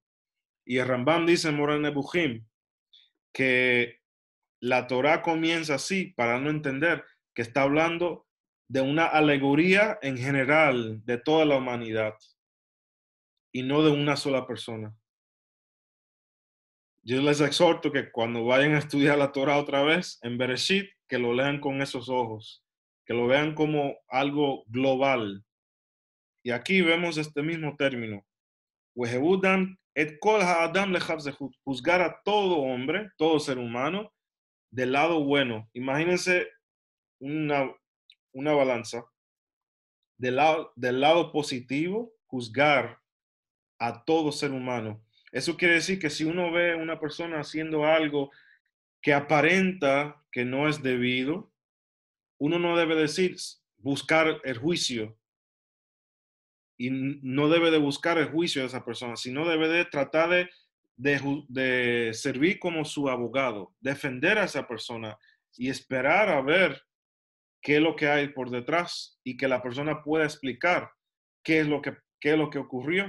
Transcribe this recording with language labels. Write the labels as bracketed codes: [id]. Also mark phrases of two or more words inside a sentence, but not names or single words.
[es] Y el Rambam dice en Moreh Nebuchim que la Torá comienza así para no entender que está hablando de una alegoría en general de toda la humanidad y no de una sola persona. Yo les exhorto que cuando vayan a estudiar la Torá otra vez en Bereshit, que lo lean con esos ojos, que lo vean como algo global. Y aquí vemos este mismo término. [he] את כל האדם לכף זכות, [es] juzgar a todo hombre, todo ser humano, del lado bueno. Imagínense una balanza. Del lado positivo, juzgar a todo ser humano. Eso quiere decir que si uno ve a una persona haciendo algo que aparenta que no es debido, uno no debe decir buscar el juicio y no debe de buscar el juicio de esa persona, sino debe de tratar de servir como su abogado, defender a esa persona y esperar a ver qué es lo que hay por detrás y que la persona pueda explicar qué es lo que ocurrió.